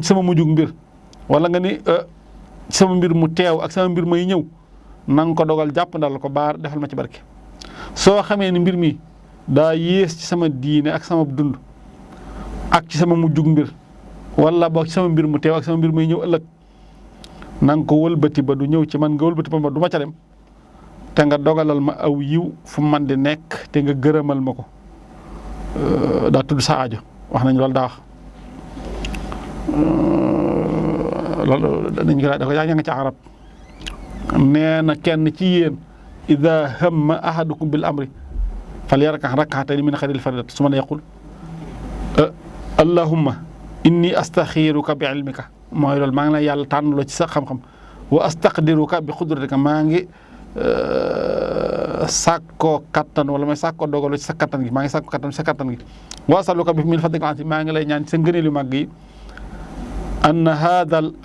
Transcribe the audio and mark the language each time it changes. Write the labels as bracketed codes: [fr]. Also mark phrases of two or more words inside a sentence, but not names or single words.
[wo] sama mujjug mbir wala nga ni sama mbir mu teew ak sama mbir may ñëw na nga ko dogal jàpp ndal ko baar defal ma ci barke soo xamee ni mbir mi daa yées ci sama diine ak sama dund ak ci sama mujjug mbir wala boog ci sama mbir mu teew ak sama mbir may ñëw ëllëg na nga ko wëlbati ba du ñëw ci man nga wëlbati ba du ma ca dem te nga dogalal ma aw yiw fu man di nekk te nga gërëmal ma ko daa tudd sa aajo wax nañ loolu daa wax loolu dañ ko da ko yaa nga ci arab nee na kenn ci yéen [ar] إذا هم أحدكم بالأمر فليركع ركعتين من غير الفريضة ثم يقول اللهم إني أستخيرك بعلمك [wo] mooy loolu maa ngi lay yàlla tànnaloo ci sa xam-xam [ar] وأستقدرك بقدرتك [wo] maa ngi sàkkoo kattan wala may sàkkoo dogaloo ci sa kattan gi maa ngi sàkkoo kattan ci sa kattan gi [ar] وأسألك ب من فضلك [wo] maa ngi lay ñaan ci sa ngëneel yu màgg yi [ar] أن هذا ال